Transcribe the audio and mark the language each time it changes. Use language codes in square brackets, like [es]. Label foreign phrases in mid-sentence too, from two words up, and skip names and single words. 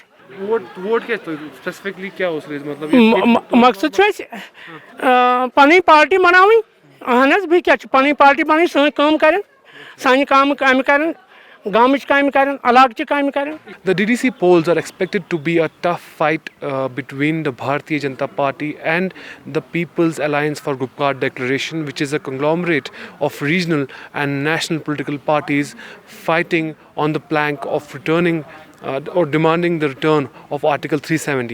[ur] ووٹ کیا اسپیسیفکلی کیا اس مطلب [ks] مقصد چھُ اَسہِ پنٕنۍ پارٹی بناوٕنۍ اہن حظ بیٚیہِ کیٛاہ چھُ پنٕنۍ پارٹی بناوٕنۍ سٲنۍ کٲم کرن سانہِ کامہِ کرن گامٕچ کامہِ کرن علاقچہِ کامہِ کرن. [en] The DDC polls are expected to be a tough fight between the Bharatiya Janata Party and the People's Alliance for Gupkar Declaration, which is a conglomerate of regional and national political parties fighting on the plank of returning or demanding the return of Article 370.